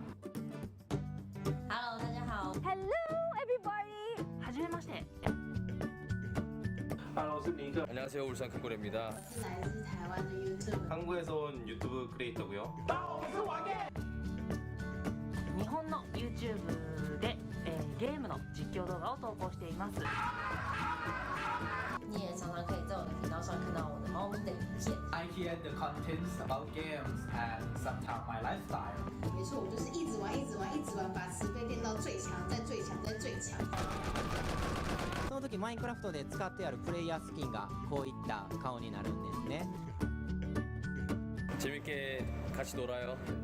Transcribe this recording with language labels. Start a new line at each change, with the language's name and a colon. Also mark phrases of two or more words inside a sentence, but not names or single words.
Chinese: Hello， 大家好。
English: Hello, everybody.
Japanese: はじめまして。
Chinese: Hello， 我是尼克，
Korean: 안녕하세요. 울산 큰고래입니다.
Chinese: 我是来自台湾的 YouTube。
Korean: 한국에서 온 유튜브 크리에이터고요.
Japanese: 日本の YouTube で、ゲームの実況動画を投稿しています。
Chinese: 你也常常可以在我的频道上看到我的猫咪的影片。
English: I hear the contents about games and sometimes my lifestyle.
Chinese: 没错，我就是一直玩，一直玩，一直玩，把慈悲练到最强，再最强，再最强。
Japanese: その時マインクラフトで使ってあるプレイヤースキンがこういった顔になるんですね。
Korean: 재밌게 같이 놀아요.